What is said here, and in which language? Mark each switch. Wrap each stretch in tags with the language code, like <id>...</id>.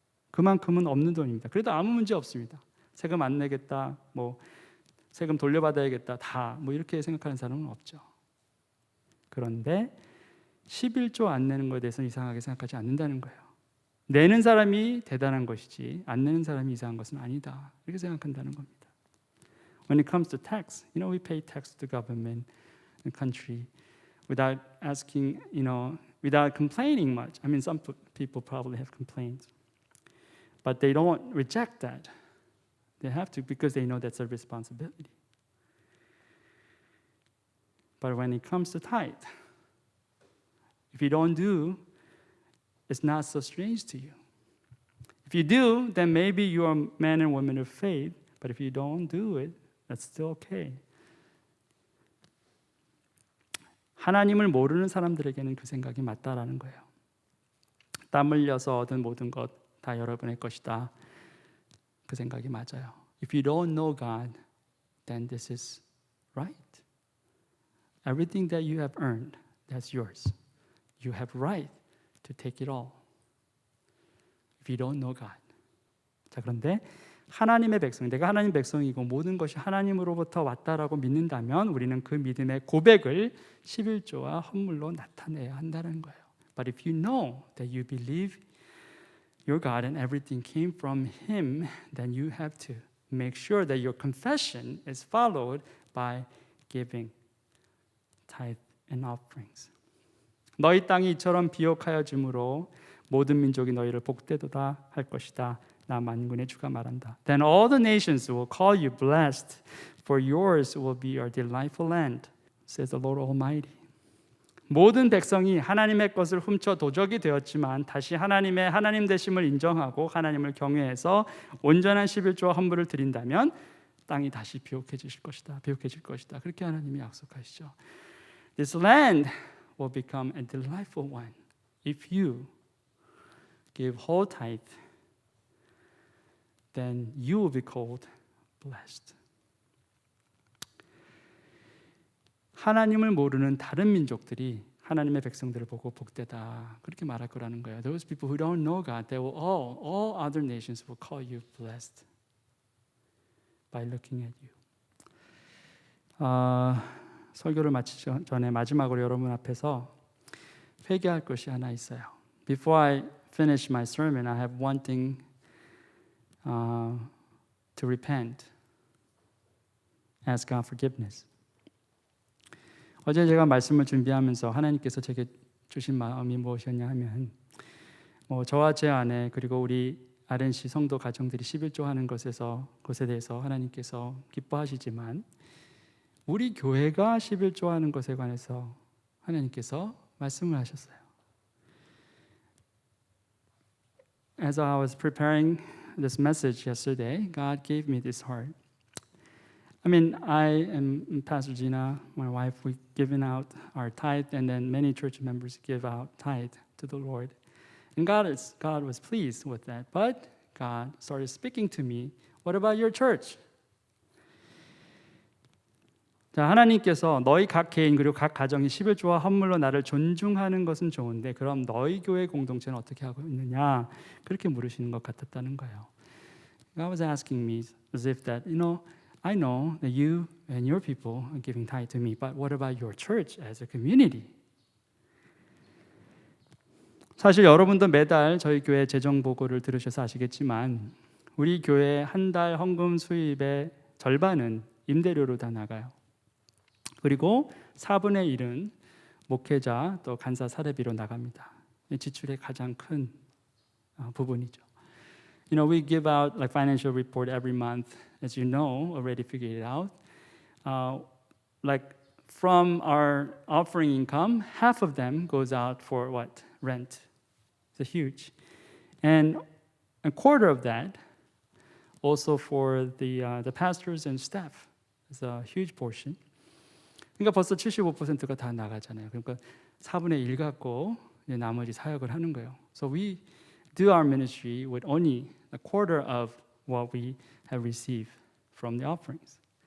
<ko>그만큼은 없는 돈입니다. 그래도 아무 문제 없습니다. 세금 안 내겠다, 뭐 세금 돌려받아야겠다, 다 뭐 이렇게 생각하는 사람은 없죠. 그런데 11조 안 내는 것에 대해서는 이상하게 생각하지 않는다는 거예요. 내는 사람이 대단한 것이지 안 내는 사람이 이상한 것은 아니다. 이렇게 생각한다는 겁니다.</ko> <en>When it comes to tax, we pay tax to the government and country without asking, without complaining much. I mean, some people probably have complained, but they don't reject that. They have to because they know that's a responsibility. But when it comes to tithe, if you don't do, it's not so strange to you. If you do, then maybe you are a man and woman of faith. But if you don't do it, that's still okay.</en> <ko>하나님을 모르는 사람들에게는 그 생각이 맞다라는 거예요. 땀 흘려서 얻은 모든 것 다 여러분의 것이다. 그 생각이 맞아요.</ko> <en>If you don't know God, then this is right. Everything that you have earned, that's yours. You have right to take it all. If you don't know God.</en> <ko>자, 그런데 하나님의 백성, 내가 하나님 백성이고 모든 것이 하나님으로부터 왔다라고 믿는다면 우리는 그 믿음의 고백을 11조와 헌물로 나타내야 한다는 거예요.</ko> <en>But if you know that you believe your God and everything came from Him, then you have to make sure that your confession is followed by giving tithe and offerings.</en> <ko>너희 땅이 이처럼 비옥하여 주므로 모든 민족이 너희를 복되도다 할 것이다. 나 만군의 주가 말한다.</ko> <en>Then all the nations will call you blessed, for yours will be your delightful land, says the Lord Almighty.</en> <ko>모든 백성이 하나님의 것을 훔쳐 도적이 되었지만 다시 하나님 되심을 인정하고 하나님을 경외해서 온전한 11조와 헌물을 드린다면 땅이 다시 비옥해질 것이다. 그렇게 하나님이 약속하시죠.</ko> <en>This land will become a delightful one if you give whole tithe. Then you will be called blessed.</en> <ko>하나님을 모르는 다른 민족들이 하나님의 백성들을 보고 복되다 그렇게 말할 거라는 거예요.</ko> <en>Those people who don't know God, they will all other nations will call you blessed. by looking at you.</en> <ko>설교를 마치기 전에 마지막으로 여러분 앞에서 회개할 것이 하나 있어요.</ko> <en>Before I finish my sermon, I have one thing to repent. Ask God forgiveness.</en> <ko>어제 제가 말씀을 준비하면서 하나님께서 제게 주신 마음이 무엇이었냐 하면 저와 제 아내 그리고 우리 RNC 성도 가정들이 11조 하는 것에 대해서 하나님께서 기뻐하시지만 우리 교회가 11조 하는 것에 관해서 하나님께서 말씀을 하셨어요.</ko> <en>As I was preparing this message yesterday, God gave me this heart. I mean, I and Pastor Gina, my wife, we've given out our tithe, and then many church members give out tithe to the Lord. And God was pleased with that. But God started speaking to me, what about your church?</en> <ko>자, 하나님께서 너희 각 개인 그리고 각 가정이 11조와 헌물로 나를 존중하는 것은 좋은데 그럼 너희 교회 공동체는 어떻게 하고 있느냐? 그렇게 물으시는 것 같았다는 거예요.</ko> <en>God was asking me as if that, I know that you and your people are giving tithe to me, but what about your church as a community?</en> <ko>사실 여러분도 매달 저희 교회 재정 보고를 들으셔서 아시겠지만 우리 교회 한 달 헌금 수입의 절반은 임대료로 다 나가요. 그리고 4분의 1은 목회자 또 간사 사례비로 나갑니다. 지출의 가장 큰 부분이죠.</ko> <en>We give out like financial report every month, as you know, already figured it out. Like from our offering income, half of them goes out for what? Rent. It's huge. And a quarter of that also for the pastors and staff. It's a huge portion.</en> <ko>그러니까 벌써 75%가 다 나가잖아요. 그러니까 4분의 1 갖고 나머지 사역을 하는 거예요.</ko> <en>So we do our ministry with only a quarter of what we have received from the offerings.</en>